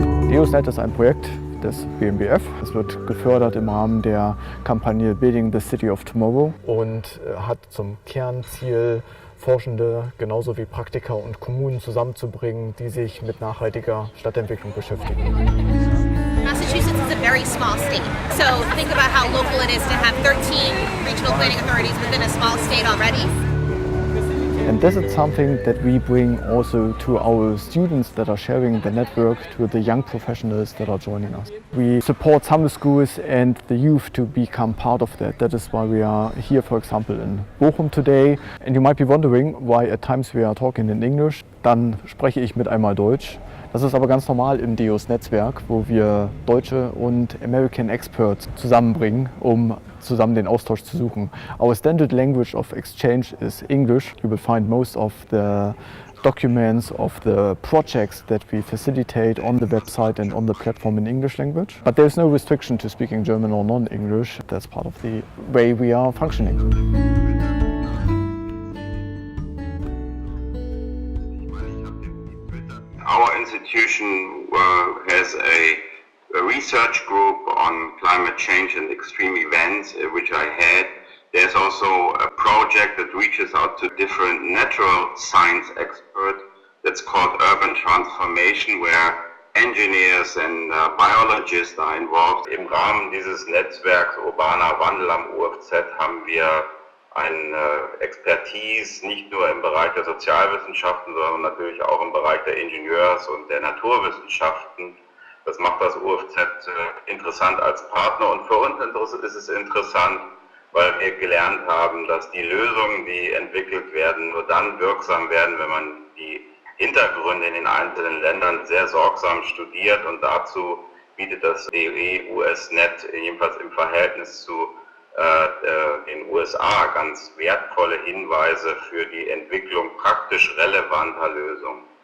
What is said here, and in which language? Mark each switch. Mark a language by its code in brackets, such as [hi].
[de] DeosNet ist ein Projekt des BMBF. Es wird gefördert im Rahmen der Kampagne Building the City of Tomorrow und hat zum Kernziel, Forschende genauso wie Praktiker und Kommunen zusammenzubringen, die sich mit nachhaltiger Stadtentwicklung beschäftigen. [en] Massachusetts is a very small state, so think about how local it is to have 13 regional planning authorities within a small state already. And this is something that we bring also to our students that are sharing the network, to the young professionals that are joining us. We support summer schools and the youth to become part of that. That is why we are here, for example, in Bochum today. And you might be wondering why at times we are talking in English. [de] Dann spreche ich mit einmal Deutsch. Das ist aber ganz normal im DEOS-Netzwerk, wo wir deutsche und [en] American Experts [de] zusammenbringen, um zusammen den Austausch zu suchen. [en] Our standard language of exchange is English. You will find most of the documents of the projects that we facilitate on the website and on the platform in English language. But there's no restriction to speaking German or non-English. That's part of the way we are functioning. Our institution has a research group on climate change and extreme events, which I head. There's also a project that reaches out to different natural science experts that's called Urban Transformation, where engineers and biologists are involved. [de] Im Rahmen dieses Netzwerks Urbaner Wandel am UFZ haben wir eine Expertise nicht nur im Bereich der Sozialwissenschaften, sondern natürlich auch im Bereich der Ingenieurs- und der Naturwissenschaften. Das macht das UFZ interessant als Partner und für uns ist es interessant, weil wir gelernt haben, dass die Lösungen, die entwickelt werden, nur dann wirksam werden, wenn man die Hintergründe in den einzelnen Ländern sehr sorgsam studiert und dazu bietet das DEOS-Net jedenfalls im Verhältnis zu den USA ganz wertvolle Hinweise für die Entwicklung praktisch relevanter Lösungen.